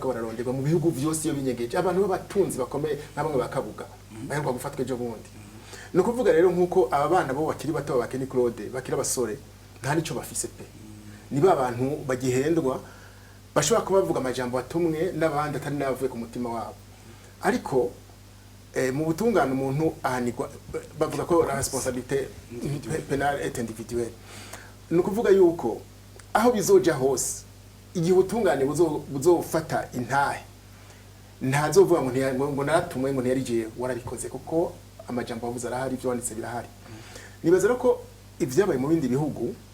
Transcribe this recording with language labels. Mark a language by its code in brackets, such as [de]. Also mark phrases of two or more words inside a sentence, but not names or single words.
[rn] ko bararonderwa mu bihugu byose iyo binyegeje abantu b'abatunzi bakomeye nk'abamwe bakabuga baheruka gufatwa ejo bundi no kuvuga rero nkuko aba bana bo bakiri bato bakeni Claude bakira abasore nta nico bafise pe niba abantu bagihendwa bashobora kubavuga amajambo atumwe n'abandi atari navuye ku mutima wabo ariko mu butungane umuntu ahanirwa bavuga ko [fr] la responsabilité pénale est individuelle [rn] no kuvuga yuko aho bizoja hose igihe ubutungane buzofata intahe ntazovuga ngo naratumwe ngo ntiyarigiye warabikoze kuko amajambo bavuze arahari ibyo wanditse birahari nibaza ko ivyabaye mu bindi bihugu